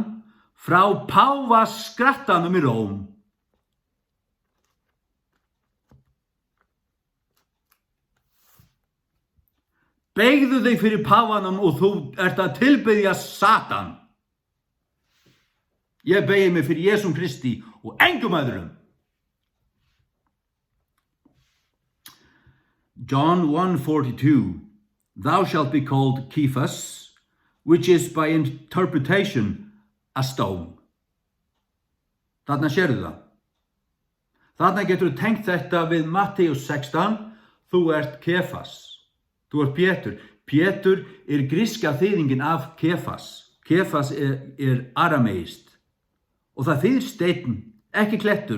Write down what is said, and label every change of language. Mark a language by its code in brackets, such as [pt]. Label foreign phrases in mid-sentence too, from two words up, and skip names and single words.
[is] Frá páfaskrattanum í Róm. Beygðu þig fyrir páfanum og þú ert að tilbiðja Satan. Ég beygi mig fyrir Jesúm Kristi og engum öðrum. [en] John 1:42, thou shalt be called Kephas, which is by interpretation a stone. [is] Þarna sérðu það. Þarna getur þú tengt þetta við Mattheus 16, þú ert Kefas, þú ert Pétur. Pétur gríska þýðingin af Kefas. Kefas arameist og það þýðir steinn, ekki klettur.